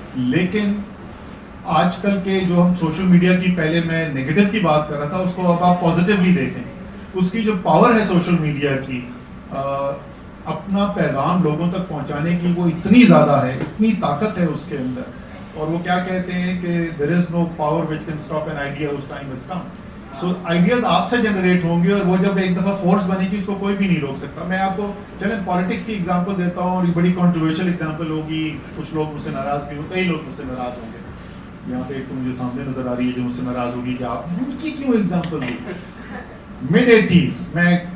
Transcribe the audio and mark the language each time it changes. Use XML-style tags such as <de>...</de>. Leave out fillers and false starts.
<ur>لیکن آج کل کے جو ہم سوشل میڈیا کی, پہلے میں نیگیٹو کی بات کر رہا تھا, اس کو اب آپ پازیٹیولی دیکھیں. اس کی جو پاور ہے سوشل میڈیا کی, اپنا پیغام لوگوں تک پہنچانے کی, وہ اتنی زیادہ ہے, اتنی طاقت ہے اس کے اندر. اور وہ کیا کہتے ہیں کہ</ur> <en>there is no power which can stop an idea whose time has come.</en> <ur>So ideas آپ سے جنریٹ ہوں گے, اور وہ جب ایک دفعہ فورس بنے گی اس کو کوئی بھی نہیں روک سکتا. میں آپ کو چلیں پالیٹکس کی ایگزامپل دیتا ہوں, اور یہ بڑی کنٹروورشل ایگزامپل ہوگی, کچھ لوگ مجھ سے ناراض بھی ہوں, کئی لوگ مجھ سے ناراض ہوں گے. یہاں پہ ایک تو مجھے سامنے نظر آ رہی ہے جو مجھ سے ناراض ہوگی کہ آپ ان کی کیوں ایگزامپل ہوگی. mid-80s میں</ur>